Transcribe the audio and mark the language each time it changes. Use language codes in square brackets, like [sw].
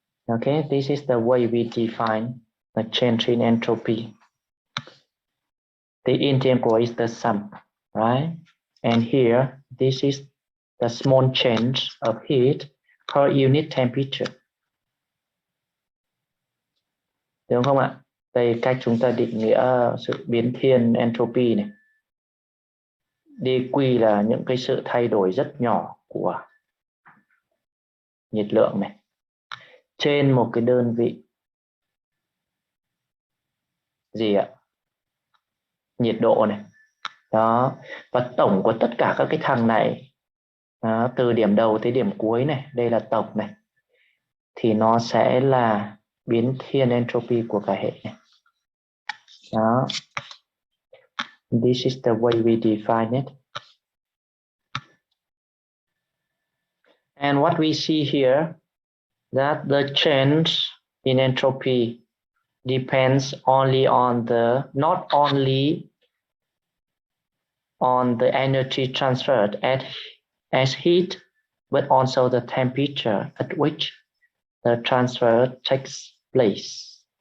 [en] Okay, this is the way we define the change in entropy. The integral is the sum, right? And here, this is the small change of heat per unit temperature. [vi] Đúng không ạ? Đây cách chúng ta định nghĩa sự biến thiên entropy này. dq là những cái sự thay đổi rất nhỏ của nhiệt lượng này trên một cái đơn vị gì ạ? Nhiệt độ này. Đó. Và tổng của tất cả các cái thằng này đó, từ điểm đầu tới điểm cuối này, đây là tổng này, thì nó sẽ là biến thiên entropy của cả hệ này. Đó. [en] This is the way we define it. And what we see here, that the change in entropy depends only on not only on the energy transferred as heat, but also the temperature at which the transfer takes place.